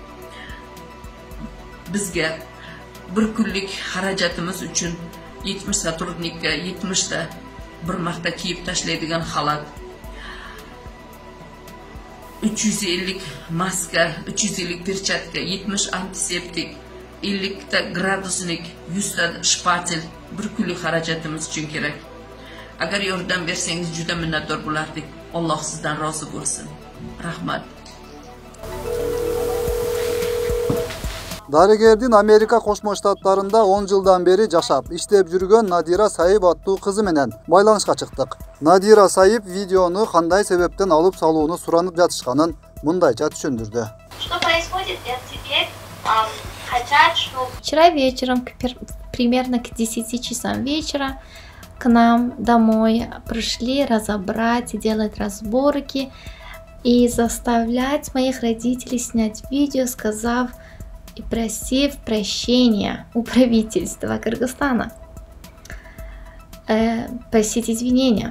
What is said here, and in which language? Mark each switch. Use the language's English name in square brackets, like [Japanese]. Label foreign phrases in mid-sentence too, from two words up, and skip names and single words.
[Uzbek] Bizga bir kunlik xarajatimiz uchun 70 sotrudnikka 70 ta bir marta kiyib tashlaydigan xalat, 350 maska, 350 perchatka, 70 antiseptik, 50 ta gradusnik, 100 ta shpatel bir kunlik xarajatimiz uchun kerak. Agar yordam bersangiz juda minnatdor bo'lardik. Alloh sizdan rozi bo'lsin. Rahmat. [Kyrgyz] Дарыгердин Америка Кошмо Штаттарында 10 жылдан бери жашап, иштеп жүргөн Надира Саип аттуу кызы менен байланышка чыктык. Надира Саип видеону кандай себептен алып салууну суранып жатышканын мындайча түшүндүрдү. [Russian] Что происходит? Теперь хотят, что... Вчера вечером, примерно к 10 часам вечера, к нам домой пришли разобрать, делать разборки и заставлять моих родителей снять видео, сказав и просив прощения у правительства Кыргызстана, просить извинения.